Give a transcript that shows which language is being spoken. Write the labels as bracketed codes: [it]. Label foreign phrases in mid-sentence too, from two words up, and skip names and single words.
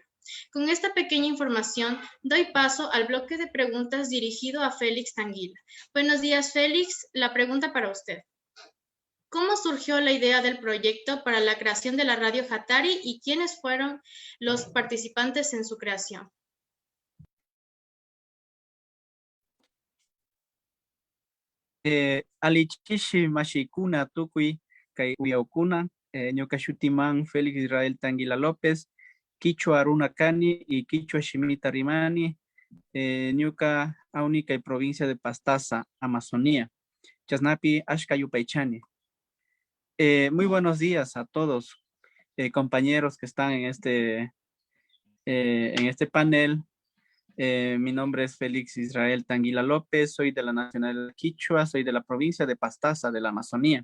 [es] Con esta pequeña información, doy paso al bloque de preguntas dirigido a Félix Tanguila. Buenos días, Félix. La pregunta para usted. ¿Cómo surgió la idea del proyecto para la creación de la radio Hatari y quiénes fueron los participantes en su creación? [qu] Alichishi mashikuna tukui kay uyaukuna, ñuka shutiman Félix Israel Tanguila López, Quichua Aruna Cani y Quichua Shimita Rimani, ñuka auni kay provincia de Pastaza, Amazonía, Chasnapi Ashkayupaychani. [es] Muy buenos días a todos, compañeros que están en este panel. Mi nombre es Félix Israel Tanguila López, soy de la nacionalidad quichua, soy de la provincia de Pastaza, de la Amazonía.